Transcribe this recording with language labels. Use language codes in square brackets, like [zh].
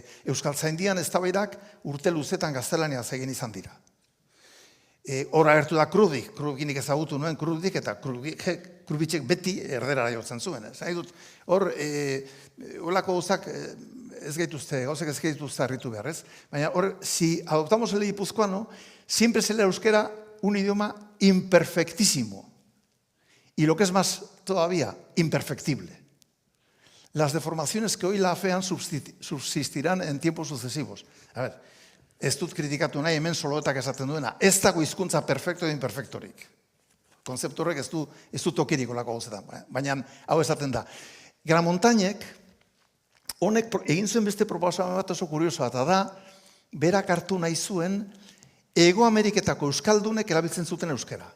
[eu] Euskaltzaindian eztabaidak urte luzetan gaztelania egin izan dira. Hor agertu da Krudinik ezagutu nuen Krudik, eta Krubitxek beti erderara jotzen zuen. Hor, holako gauzak ez gaituzte harritu behar, ez? Baina hor, [es] si adoptamos el guipuzcoano, siempre será el euskera un idioma imperfectísimo. Y lo que es más todavía, imperfectible. Las deformaciones que hoy la afean subsistirán en tiempos sucesivos. [eu] A ver, ez dut kritikatu nahi hemen soloetak esaten duena. Ez dago hizkuntza perfecto edo imperfectorik. Konzeptu horrek ez du tokirik olako gauzetan. Baina hau esaten da. Gramontainek, honek egin zuen beste proposamen bat oso kuriosoa, eta da, berak hartu nahi zuen Hego Ameriketako euskaldunek erabiltzen zuten euskera.